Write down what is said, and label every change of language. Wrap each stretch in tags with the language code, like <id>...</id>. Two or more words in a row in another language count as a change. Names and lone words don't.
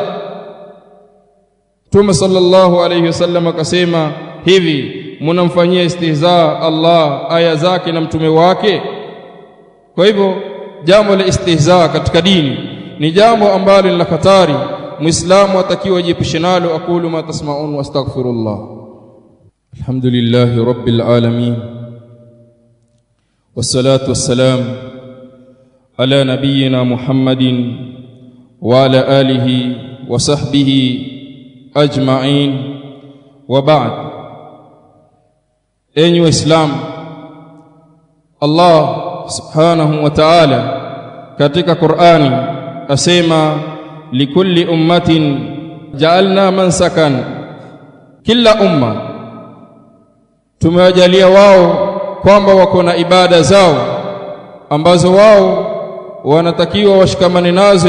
<sw>Mtume</sw> <ar>صلى الله عليه وسلم</ar> <sw>akasema, hivi mnamfanyia istihza Allah, aya zake na mtume wake? Kwa hivyo jambo la istihza katika dini ni jambo ambalo ni la hatari, muislamu atakiwa ajiepushe nalo.</sw> <ar>أقول ما تسمعون وأستغفر الله. الحمد لله رب العالمين والصلاة والسلام على نبينا محمد وعلى آله وصحبه أجمعين، وبعد.</ar> <sw>Enyi waislamu, Allah</sw> <ar>سبحانه وتعالى</ar> <sw>katika Qur'ani asema,</sw> <ar>لكل أمة جعلنا منسكا,</ar> <sw>kila umma tumewajalia wao kwamba wako na ibada zao ambazo wao wanatakiwa washikamane nazo.</sw>